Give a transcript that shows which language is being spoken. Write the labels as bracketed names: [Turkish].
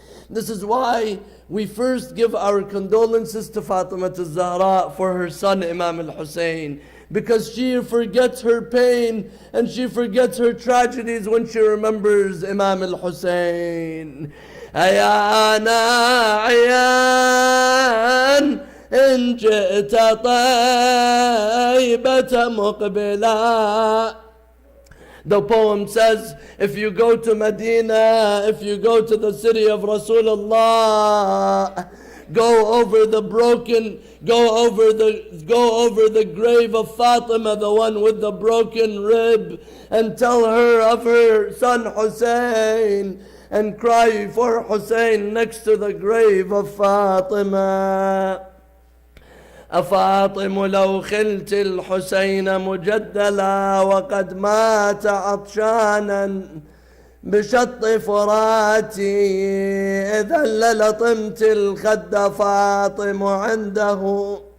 [English] This is why we first give our condolences to Fatima al-Zahra for her son Imam al-Husayn, because she forgets her pain and she forgets her tragedies when she remembers Imam al-Husayn. [Arabic] أيا ناعيان إن جئت طيبة مقبلا. [English] The poem says, if you go to Medina, if you go to the city of Rasulullah, go over the grave of Fatima, the one with the broken rib, and tell her of her son Hussein, and cry for Hussein next to the grave of Fatima. [Arabic] أفاطم لو خلت الحسين مجدلا وقد مات عطشانا بشط فراتي إذا للطمت الخد فاطم عنده.